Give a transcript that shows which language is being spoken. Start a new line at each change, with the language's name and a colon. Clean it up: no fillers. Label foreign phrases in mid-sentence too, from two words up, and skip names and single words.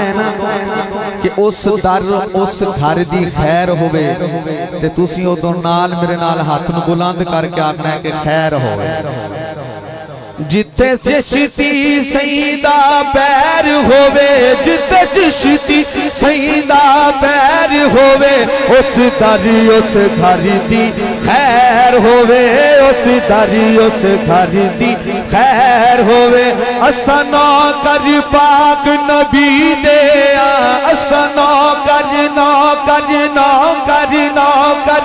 Punjabi: ہے نا کہ اس گھر دی خیر ہوئے تے تُسی ادھوں نال میرے نال ہاتھ نو بلند کر کے آکھنا ہے کہ خیر ہوئے جتے چشتی سیدہ پیر ہووے جتے چشتی سیدہ پیر ہووے اس داری اس گھر دی خیر ہووے اس داری اس گھر دی خیر ہووے اسا نوکر پاک نبی دے اسا نوکر نوکر نوکر نوکر